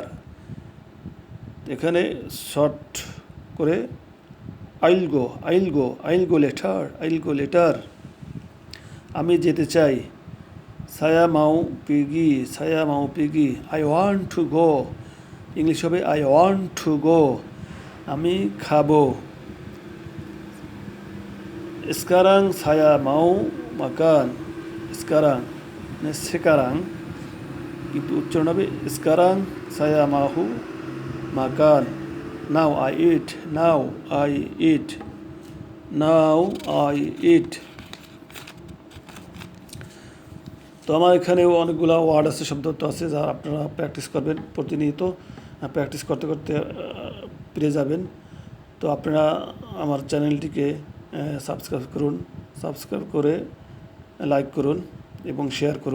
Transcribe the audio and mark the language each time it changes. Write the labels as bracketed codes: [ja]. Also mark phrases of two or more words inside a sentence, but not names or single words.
[bn] এখানে শর্ট করে [en] I'll go later. [bn] আমি যেতে চাই, [id] saya mau pergi. [en] I want to go. [bn] ইংলিশ হবে [en] I want to go. [bn] আমি খাবো, [id] sekarang saya mau makan। sekarang [bn] কিন্তু উচ্চারণ হবে [id] sekarang saya mau makan। [en] now I eat। [bn] তো আমার এখানেও অনেকগুলো ওয়ার্ড আছে, শব্দ আছে, যা আপনারা প্র্যাকটিস করবেন প্রতিনিয়ত। প্র্যাকটিস করতে পেরে যাবেন। তো আপনারা আমার চ্যানেলটিকে সাবস্ক্রাইব করে লাইক করুন এবং শেয়ার করুন।